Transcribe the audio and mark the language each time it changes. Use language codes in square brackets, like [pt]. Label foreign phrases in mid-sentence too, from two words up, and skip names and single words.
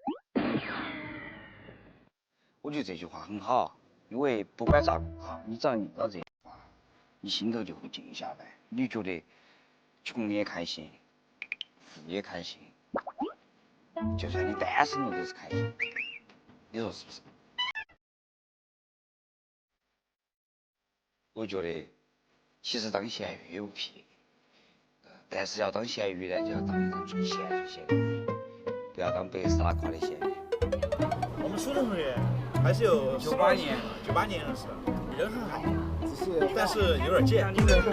[zh] 我觉得这句话很好，因为不管咋个你只要遇到这句话，你心头就会静下来，你觉得穷也開心，富也開心，就算你單身了都是開心。你說是不是？我覺得其實當鹹魚也不屁，但是要當鹹魚呢，就要當一當最鹹的魚，不要當白絲拉垮的鹹魚。我們初中同學還是有 98年的時候，人很好，但是有點賤。